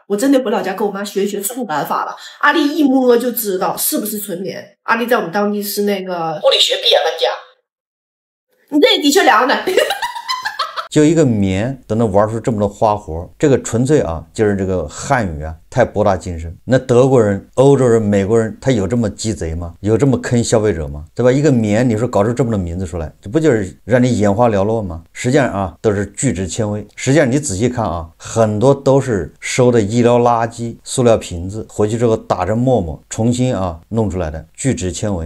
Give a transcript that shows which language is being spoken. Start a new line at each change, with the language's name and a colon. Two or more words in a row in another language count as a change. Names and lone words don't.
Chinese: 我真得回老家跟我妈学一学触感法了。阿丽一摸就知道是不是纯棉。阿丽在我们当地是那个物理学毕业玩家。你这也的确凉的。就一个棉都能玩出这么多花活，这个纯粹啊，就是这个汉语啊太博大精深。那德国人、欧洲人、美国人，他有这麼雞賊嗎？有這麼坑消費者嗎？對吧？一個棉，你說搞出這麼多名字出來，這不就是讓你眼花繚亂嗎？實際上啊，都是聚酯纖維。實際上你仔細看啊，很多都是收的醫療垃圾、塑料瓶子，回去之後打成沫沫，重新啊弄出來的聚酯纖維。